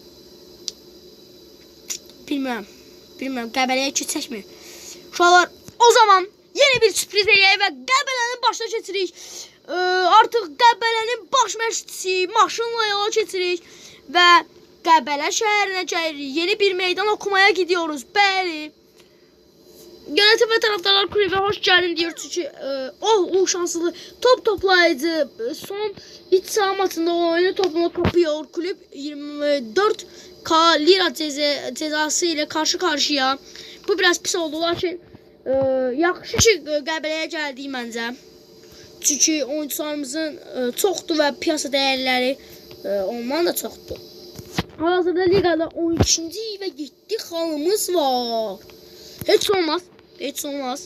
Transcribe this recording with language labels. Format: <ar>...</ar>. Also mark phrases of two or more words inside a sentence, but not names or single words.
<az>Bilmirəm, Qəbələyə keçəkmi? Uşaqlar, o zaman yeni bir sürpriz eləyək və Qəbələnin başına keçirik. Artıq Qəbələnin baş məşqçisi maşınla yola keçirik və Qəbələ şəhərinə gəlirik.</az> <tr>Yeni bir meydan okumaya gidiyoruz.</tr> <az>Bəli.</az> <tr>Yönetim ve taraftarlar kulübe hoş geldin diyor çünkü o şanslı top toplayıcı son iç saha maçında oyunu topunu kapıyor. Kulüp 24k lira cezası ile karşı karşıya.</tr> <az>Bu biraz pis oldu lakin yaxşı ki Qəbələyə gəldik məncə. Çünki oyuncularımızın çoxdur və piyasa dəyərləri ondan da çoxdur. Hazırda ligada 12-ci və 7 xalımız var. Heç olmaz.</az>